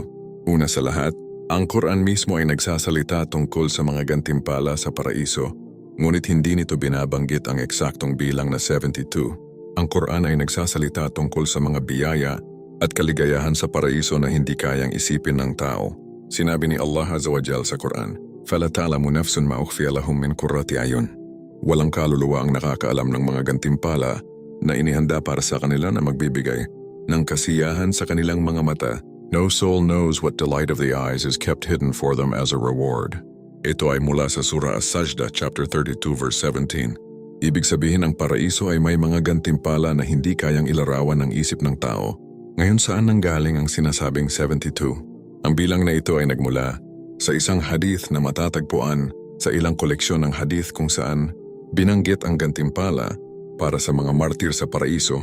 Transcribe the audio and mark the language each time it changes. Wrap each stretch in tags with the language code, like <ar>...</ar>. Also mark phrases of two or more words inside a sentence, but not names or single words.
<tl>Una sa lahat, ang Quran mismo ay nagsasalita tungkol sa mga gantimpala sa paraiso. Ngunit hindi nito binabanggit ang eksaktong bilang na 72. Ang Quran ay nagsasalita tungkol sa mga biyaya at kaligayahan sa paraiso na hindi kayang isipin ng tao. Sinabi ni</tl> <ar>الله عز وجل</ar> <tl>sa Quran,</tl> <ar>"فلا تعلم نفس ما أخفي لهم من قرة أعين."</ar> <tl>Walang kaluluwa ang nakakaalam ng mga gantimpala na inihanda para sa kanila na magbibigay ng kasiyahan sa kanilang mga mata.</tl> <en>No soul knows what delight of the eyes is kept hidden for them as a reward.</en> <tl>Ito ay mula sa Surah As-Sajdah</tl> <en>chapter 32 verse 17.</en> <tl>Ibig sabihin, ang paraiso ay may mga gantimpala na hindi kayang ilarawan ng isip ng tao. Ngayon, saan nanggaling ang sinasabing 72? Ang bilang na ito ay nagmula sa isang hadith na matatagpuan sa ilang koleksyon ng hadith kung saan binanggit ang gantimpala para sa mga martir sa paraiso.</tl>